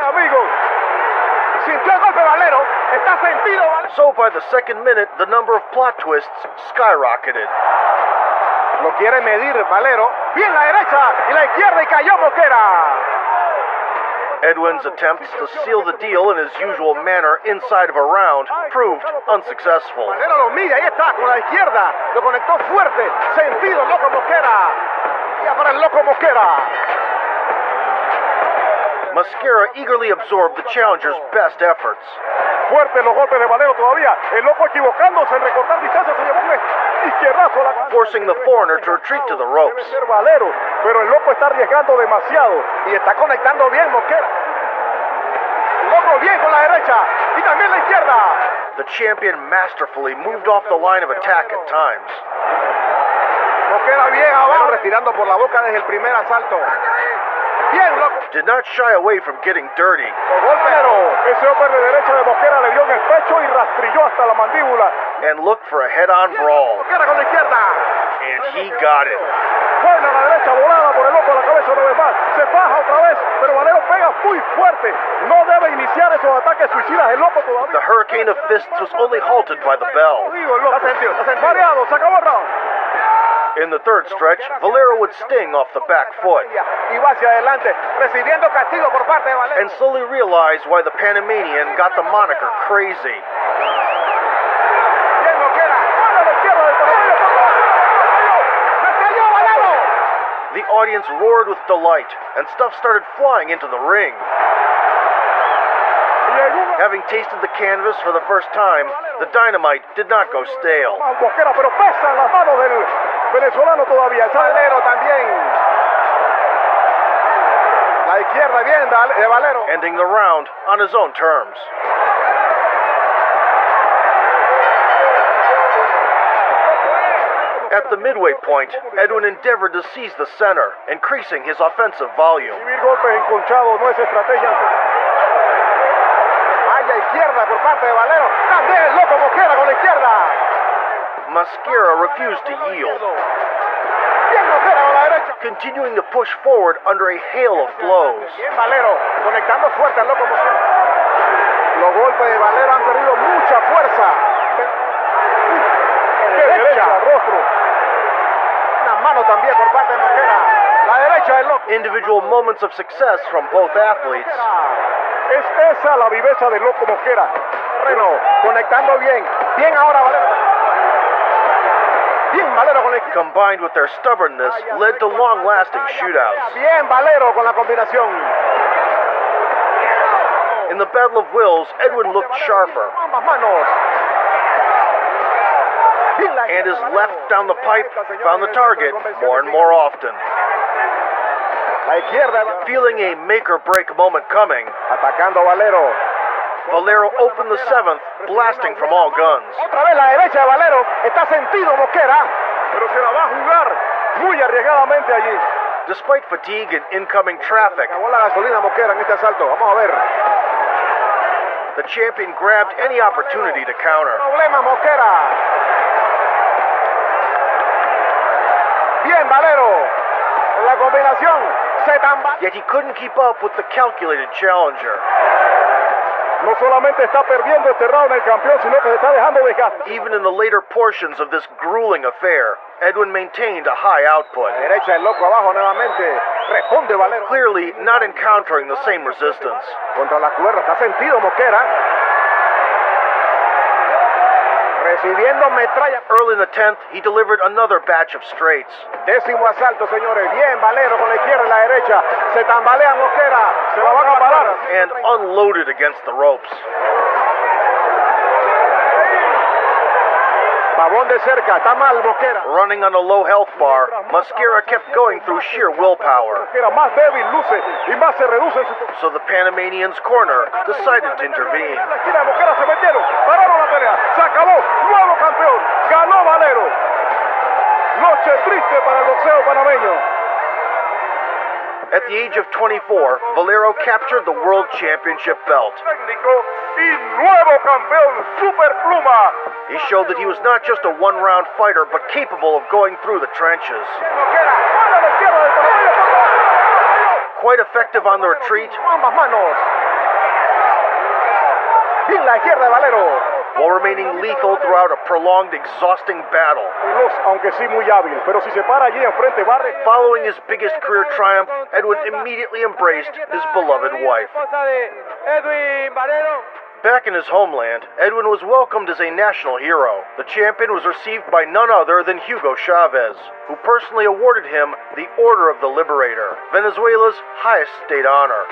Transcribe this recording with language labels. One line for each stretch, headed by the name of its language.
Spanish: Amigos, sintió el golpe Valero. Está sentido.
English: So by the second minute, the number of plot twists skyrocketed.
Spanish: Lo quiere medir Valero. Bien la derecha y la izquierda y cayó Mosquera.
English: Edwin's attempts to seal the deal in his usual manner inside of a round proved unsuccessful.
Spanish: Valero lo mide, ahí está, con la izquierda. Lo conectó fuerte. Sentido, loco Mosquera. Ya para el loco Mosquera.
English: Mosquera eagerly absorbed the challenger's best efforts.
Spanish: Fuertes los golpes de Valero todavía. El loco equivocándose en recortar distancia, se llevó un izquierdazo a la cabeza.
English: Forcing the foreigner to retreat to the ropes.
Spanish: Debe ser Valero, pero el loco está arriesgando demasiado. Y está conectando bien Mosquera. El loco bien con la derecha y también la izquierda.
English: The champion masterfully moved off the line of attack at times.
Spanish: Mosquera bien abajo, respirando por la boca desde el primer asalto. Bien, loco.
English: Did not shy away from getting dirty.
Spanish: Ese upper de derecha de Mosquera le dio en el pecho y rastrilló hasta la mandíbula.
English: And looked for a head-on brawl.
Spanish: Mosquera con la izquierda.
English: And he got it.
Spanish: Buena la derecha, volada por el loco a la cabeza una vez más. Se faja otra vez, pero Valero pega muy fuerte. No debe iniciar esos ataques suicidas el loco todavía.
English: The hurricane of fists was only halted by the bell.
Spanish: Está sentido. Mareado, se acabó el round.
English: In the third stretch, Valero would sting off the back foot.
Spanish: Y va hacia adelante, recibiendo castigo por parte de Valero.
English: And slowly realized why the Panamanian got the moniker crazy.
Spanish: Bien, Mosquera. Buena la izquierda del Panamanian. ¡Me cayó Valero!
English: The audience roared with delight, and stuff started flying into the ring. Having tasted the canvas for the first time, the dynamite did not go stale.
Spanish: Mosquera, pero pesan las manos del venezolano todavía. Valero también. La izquierda bien de Valero.
English: Ending the round on his own terms. At the midway point, Edwin endeavored to seize the center, increasing his offensive volume.
Spanish: Recibir golpes enconchados no es estrategia. Vaya izquierda por parte de Valero. También el loco Mosquera con la izquierda.
English: Mosquera refused to yield,
Spanish: Bien Mosquera con la derecha.
English: continuing to push forward under a hail of blows.
Spanish: Bien Valero, conectando fuerte al loco Mosquera. Los golpes de Valero han perdido mucha fuerza. Derecha, rostro. Una mano también por parte de Mosquera. La derecha del loco.
English: Individual moments of success from both athletes.
Spanish: Es esa la viveza del loco Mosquera. Terreno, conectando bien. Bien ahora Valero. Bien Valero con la izquierda.
English: Combined with their stubbornness, led to long-lasting shootouts.
Spanish: Bien Valero con la combinación.
English: In the battle of wills, Edwin looked sharper,
Spanish: Ambas manos. Bien la
English: and his left down the pipe found the target more and more often.
Spanish: La izquierda.
English: Feeling a make-or-break moment coming,
Spanish: Atacando Valero.
English: Valero opened the seventh, blasting from all guns.
Spanish: Otra vez la derecha de Valero. Está sentido Mosquera. Pero se la va a jugar muy arriesgadamente allí.
English: Despite fatigue and incoming traffic,
Spanish: Acabó la gasolina Mosquera en este asalto. Vamos a ver.
English: the champion grabbed any opportunity to counter.
Spanish: Problema Mosquera. Bien Valero. En la combinación. Se tambaleó.
English: Yet he couldn't keep up with the calculated challenger.
Spanish: No solamente está perdiendo este round el campeón, sino que se está dejando desgastar.
English: Even in the later portions of this grueling affair, Edwin maintained a high output,
Spanish: La derecha el loco abajo nuevamente. Responde Valero.
English: clearly not encountering the same resistance.
Spanish: Contra la cuerda. Está sentido Mosquera. Recibiendo metralla.
English: Early in the 10th, he delivered another batch of straights.
Spanish: Décimo asalto, señores. Bien Valero con la izquierda y la derecha. Se tambalea Mosquera. Se la van a parar.
English: And unloaded against the ropes.
Spanish: Pavón de cerca. Está mal Mosquera.
English: Running on a low health bar, Mosquera kept going through sheer willpower,
Spanish: Mosquera más débil luce y más se reduce en su...
English: so the Panamanian's corner decided to intervene.
Spanish: En la esquina de Mosquera se metieron. Pararon la pelea. Se acabó. Nuevo campeón. Ganó Valero. Noche triste para el boxeo panameño.
English: At the age of 24, Valero captured the World Championship belt.
Spanish: Técnico y nuevo campeón Super Pluma.
English: He showed that he was not just a one-round fighter, but capable of going through the trenches.
Spanish: Mosquera. Para la izquierda del panameño.
English: Quite effective on the retreat,
Spanish: Ambas manos. Bien la izquierda de Valero.
English: while remaining lethal throughout a prolonged, exhausting battle.
Spanish: Veloz, aunque sí muy hábil, pero si se para allí enfrente barre.
English: Following his biggest career triumph, Edwin immediately embraced his beloved wife.
Spanish: Esposa de Edwin Valero.
English: Back in his homeland, Edwin was welcomed as a national hero. The champion was received by none other than Hugo Chavez, who personally awarded him the Order of the Liberator, Venezuela's highest state honor.